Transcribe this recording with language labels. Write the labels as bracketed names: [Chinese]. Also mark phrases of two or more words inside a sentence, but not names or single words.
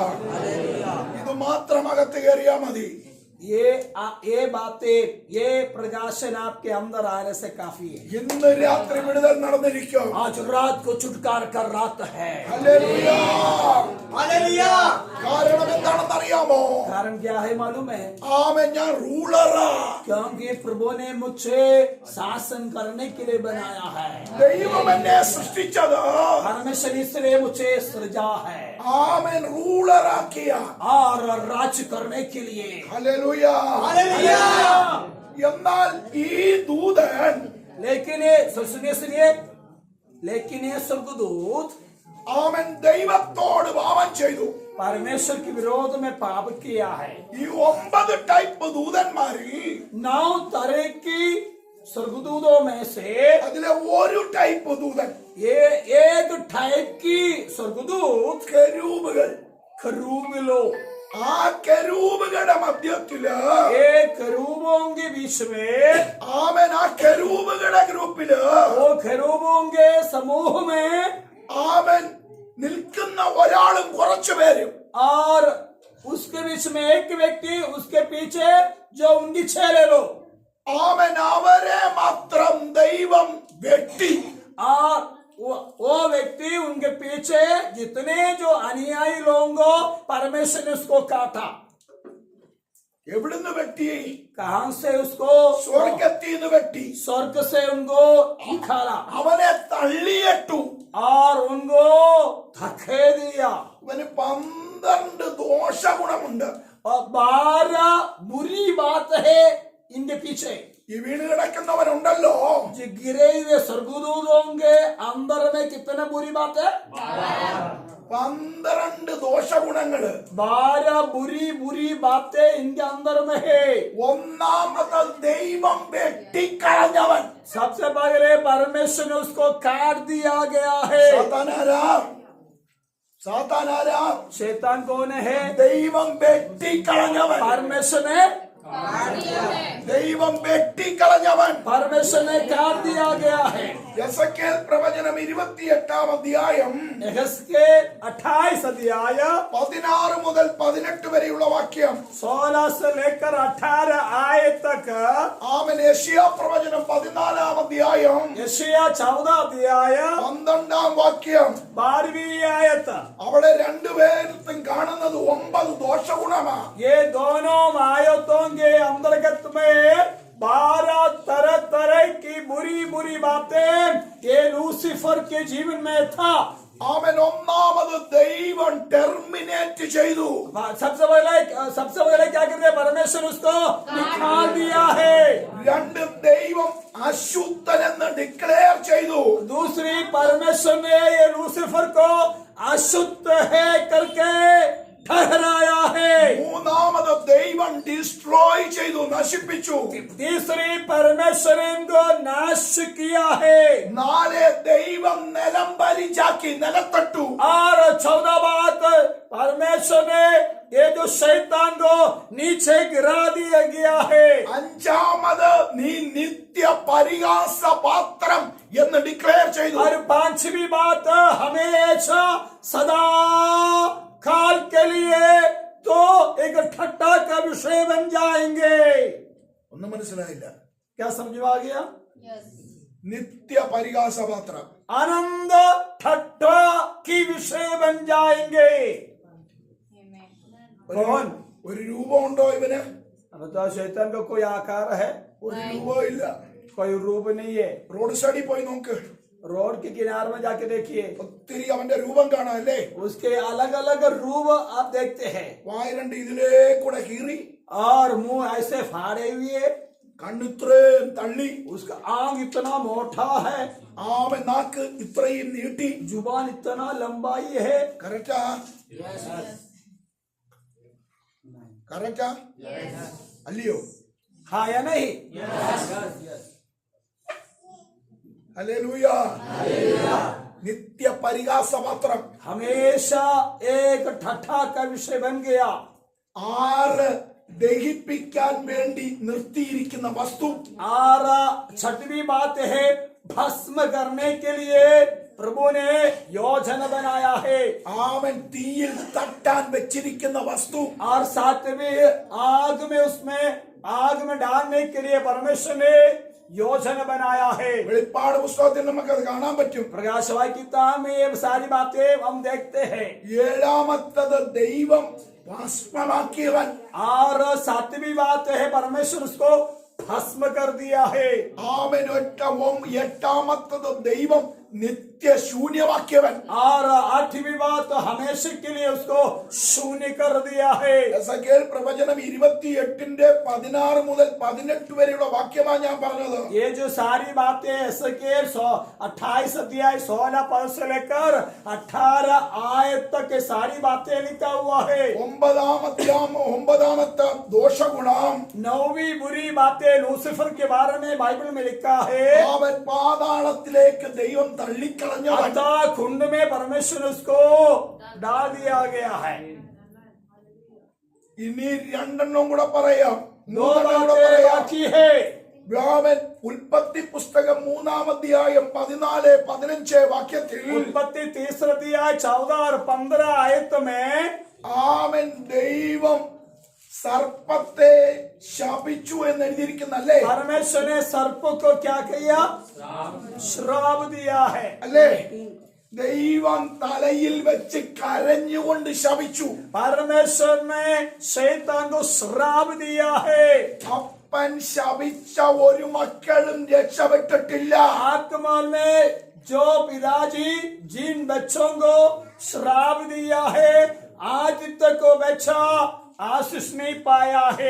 [Malayalam] ഇത് മാത്രം അകത്ത് കയറിയാ മതി. [Hindi] ये बातें, ये प्रकाशन आपके अंदर आने से काफी है। [Malayalam] ഇന്ന് രാത്രി വിടുതൽ നടന്നിരിക്കും. [Hindi] आज रात को छुटकारा का रात है। [Malayalam] ഹല്ലേലൂയ. കാരണം എന്താണെന്ന് അറിയാമോ? [Hindi] कारण क्या है मालूम है? [Malayalam] ആമേൻ. ഞാൻ റൂളറാ. [Hindi] क्योंकि प्रभु ने मुझे शासन करने के लिए बनाया है। [Malayalam] ദൈവം എന്നെ സൃഷ്ടിച്ചത് [Hindi] परमेश्वर इसलिए मुझे सृजा है [Malayalam] ആമേൻ റൂളറാക്കിയ. [Hindi] और राज करने के लिए। [Malayalam] ഹല്ലേലൂയ. എന്നാൽ ഈ ദൂതൻ [Hindi] लेकिन ये सुनिए, लेकिन ये स्वर्गदूत [Malayalam] ആമേൻ ദൈവത്തോട് പാപം ചെയ്തു. [Hindi] परमेश्वर के विरोध में पाप किया है। [Malayalam] ഈ 9 ടൈപ്പ് ദൂതന്മാരിൽ [Hindi] 9 तरह की स्वर्गदूतों में से [Malayalam] അതിലെ ഒരു ടൈപ്പ് ദൂതൻ [Hindi] ये एक टाइप की स्वर्गदूत [Malayalam] കെരൂബുകൾ. [Hindi] खरूबिलो, [Malayalam] ആ കെരൂബുകളുടെ മധ്യത്തില് [Hindi] ये खरूबों के बीच में, [Malayalam] ആമേൻ ആ കെരൂബുകളുടെ ഗ്രൂപ്പില് [Hindi] वो खरूबों के समूह में [Malayalam] ആമേൻ നിൽക്കുന്ന ഒരാളും കുറച്ചു പേരും [Hindi] और उसके बीच में एक व्यक्ति, उसके पीछे जो उनकी 6 ले लो, [Malayalam] ആമേൻ അവരെ മാത്രം ദൈവം വെട്ടി. [Hindi] और वो व्यक्ति उनके पीछे जितने जो अनुयायी लोगों को परमेश्वर ने उसको काटा। [Malayalam] എവിടുന്ന് വെട്ടി? [Hindi] कहां से उसको? [Malayalam] സ്വർഗത്തിന്ന് വെട്ടി. [Hindi] स्वर्ग से उनको निकाला [Malayalam] അവനെ തള്ളിയിട്ടു. [Hindi] और उनको धके दिया। [Malayalam] അവന് 12 ദോഷഗുണമുണ്ട്. [Hindi] और 12 बुरी बात है इनके पीछे। [Malayalam] ഈ വീണ് കിടക്കുന്നവനുണ്ടല്ലോ, [Hindi] जो गिरे हुए स्वर्गदूतों के अंदर में कितने बुरी बात है? [Malayalam] 12 ദോഷഗുണങ്ങള്. [Hindi] 12 बुरी बातें इनके अंदर में है। [Malayalam] ഒന്നാമത് ദൈവം വെട്ടിക്കളഞ്ഞവൻ. [Hindi] सबसे पहले परमेश्वर ने उसको काट दिया गया है। [Malayalam] സാത്താനാരാ? [Hindi] शैतान कौन है? [Malayalam] ദൈവം വെട്ടിക്കളഞ്ഞവൻ. [Hindi] परमेश्वर ने [Malayalam] ദൈവം വെട്ടിക്കളഞ്ഞവൻ. [Hindi] परमेश्वर ने काट दिया गया है। [Malayalam] യെസക്കേൽ പ്രവചനം 28 അധ്യായം [Hindi] यहेजकेल 28 अध्याय [Malayalam] 16 മുതൽ 18 വരെയുള്ള വാക്യം. [Hindi] 16 से लेकर 18 आयत तक। [Malayalam] ആമേൻ. യെശയ്യാ പ്രവചനം 14 അധ്യായം [Hindi] यशायाह 14 अध्याय [Malayalam] 12 വാക്യം. [Hindi] 12वीं आयत। [Malayalam] അവിടെ രണ്ടുപേരും കാണുന്നത് 9 ദോഷഗുണമാ. [Hindi] ये दोनों आयतों के अंतर्गत में 12 तरह की बुरी बातें ये लूसीफर के जीवन में था। [Malayalam] ആമേൻ. ഒന്നാമത് ദൈവം ടെർമിനേറ്റ് ചെയ്തു. [Hindi] सबसे पहले क्या करते? परमेश्वर उसको निकाल दिया है। [Malayalam] 2 ദൈവം അശുദ്ധൻ എന്ന് ഡിക്ലെയർ ചെയ്തു. [Hindi] दूसरी, परमेश्वर ने ये लूसीफर को अशुद्ध है करके ठहराया है। [Malayalam] 3 ദൈവം ഡിസ്ട്രോയ് ചെയ്തു, നശിപ്പിച്ചു. [Hindi] तीसरी, परमेश्वर ने इनको नाश किया है। [Malayalam] 4 ദൈവം നിലം പരിചാക്കി, നിലത്തട്ടു. [Hindi] और 14 बात, परमेश्वर ने ये जो शैतान को नीचे गिरा दिया गया है। [Malayalam] 5 നീ നിത്യ പരിഹാസ പാത്രം എന്ന് ഡിക്ലെയർ ചെയ്തു. [Hindi] और 5वीं बात, हमेशा सदा काल के लिए तो एक ठट्टा का विषय बन जाएंगे। [Malayalam] ഒന്നും മനസ്സിലായില്ല. [Hindi] क्या समझ में आ गया? [Malayalam] നിത്യ പരിഹാസ പാത്രം. [Hindi] आनंद ठट्टा की विषय बन जाएंगे। कौन? [Malayalam] ഒരു രൂപമുണ്ടോ ഇവന്? [Hindi] बताओ, शैतान का कोई आकार है? [Malayalam] ഒരു രൂപവും ഇല്ല. [Hindi] कोई रूप नहीं है। [English] road side [Malayalam] പോയി നോക്ക്. [Hindi] रोड के किनारे में जाके देखिए, [Malayalam] ഒത്തിരി അവന്റെ രൂപം കാണാം അല്ലേ? [Hindi] उसके अलग अलग रूप आप देखते हैं। [Malayalam] വായ 2 ഇതിലേ കൂടെ കീറി, [Hindi] और मुंह ऐसे फाड़े हुए, [Malayalam] കണ്ണിത്രയും തള്ളി, [Hindi] उसका आंख इतना मोटा है, [Malayalam] ആമേൻ. നാക്ക് ഇത്രയും നീട്ടി. [Hindi] जुबान इतना लंबाई है। [Malayalam] കറക്റ്റാ? കറക്റ്റാ? അല്ലയോ? [Hindi] हाँ या नहीं? [Malayalam] ഹല്ലേലൂയ. നിത്യ പരിഹാസപാത്രം. [Hindi] हमेशा एक ठट्ठा का विषय बन गया. [Malayalam] ആറ് ദഹിപ്പിക്കാൻ വേണ്ടി നിർത്തിയിരിക്കുന്ന വസ്തു. [Hindi] और छठवीं बात है, भस्म करने के लिए प्रभु ने योजना बनाया है. [Malayalam] അവൻ തീയിൽ തട്ടാൻ വെച്ചിരിക്കുന്ന വസ്തു. [Hindi] और सातवीं, आग में डालने के लिए परमेश्वर ने योजना बनाया है. [Malayalam] വെളിപ്പാട് പുസ്തകത്തിൽ നമുക്കത് കാണാൻ പറ്റും. [Hindi] प्रकाशवाक्य किताब में ये सारी बातें हम देखते हैं. [Malayalam] ഏഴാമത്തത് ദൈവം ഭസ്മമാക്കിയവൻ. [Hindi] और सातवीं बात है, परमेश्वर उसको भस्म कर दिया है. [Malayalam] അവൻ എട്ടാമത്തത് ദൈവം നിത്യ ശൂന്യമാക്കിയവൻ. [Hindi] और आठवीं बात, हमेशा के लिए उसको शून्य कर दिया है. [Malayalam] എസെക്കിയേൽ പ്രവചനം 28:16 മുതൽ 18 വരെയുള്ള വാക്യമാണ് ഞാൻ പറഞ്ഞത്. [Hindi] ये जो सारी बातें एसेकियेल 28 अध्याय 16 पद से लेकर 18 आयत तक के सारी बातें लिखा हुआ है. [Malayalam] ഒമ്പതാമത്തെ ദോഷഗുണം. [Hindi] 9वीं बुरी बातें लूसीफर के बारे में बाइबल में लिखा है. [Malayalam] അവൻ പാതാളത്തിലേക്ക് ദൈവം തള്ളിക്കളഞ്ഞവൻ. [Hindi] अतः कुंड में परमेश्वर उसको डाल दिया गया है. [Malayalam] ഇനി രണ്ടെണ്ണം കൂടെ പറയാം. [Hindi] दो [Malayalam] മൂന്നെണ്ണം കൂടെ [Hindi] बातें [Malayalam] പറയാം. [Hindi] बाकी है. [Malayalam] അവൻ ഉൽപ്പത്തി പുസ്തകം 3-ാം അധ്യായം 14-15 വാക്യത്തിൽ [Hindi] उत्पत्ति 3 अध्याय 14 और 15 आयत में [Malayalam] അവൻ ദൈവം സർപ്പത്തെ ശപിച്ചു എന്ന് എഴുതിയിരിക്കുന്നല്ലേ? [Hindi] परमेश्वर ने सर्प को क्या किया? श्राप दिया है. [Malayalam] അല്ലേ? ദൈവം തലയിൽ വെച്ച് കരഞ്ഞുകൊണ്ട് ശപിച്ചു. [Hindi] परमेश्वर ने शैतान को श्राप दिया है. [Malayalam] അപ്പൻ ശപിച്ച ഒരു മക്കളും രക്ഷപ്പെട്ടിട്ടില്ല. [Hindi] आत्मा में जो पिताजी जिन बच्चों को श्राप दिया है, आज तक को बच्चा आशीष नहीं पाया है.